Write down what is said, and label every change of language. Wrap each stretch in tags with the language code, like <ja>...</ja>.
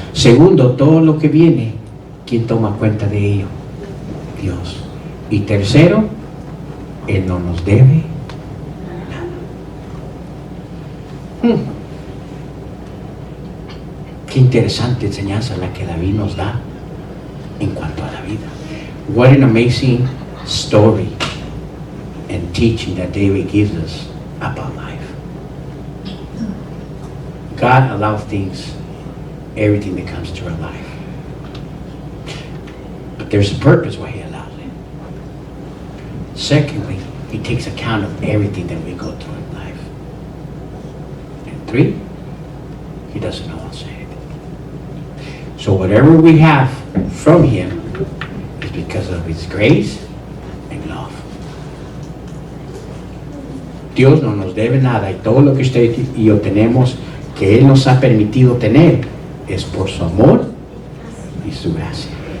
<es>Segundo, todo lo que viene, ¿quién toma cuenta de ello? Dios. Y tercero, Él no nos debe nada. Qué interesante enseñanza la que David nos da en cuanto a la vida.</es> <en>What an amazing story and teaching that David gives us about life. God allows things, everything that comes to our life. But there's a purpose why He allows it. Secondly, He takes account of everything that we go through in life. And three, He doesn't know us anything. So whatever we have from Him is because of His grace and love.</en> <es>Dios no nos debe nada, y todo lo que usted y yo tenemos, que Él nos ha permitido tener, es por su amor y su gracia.</es>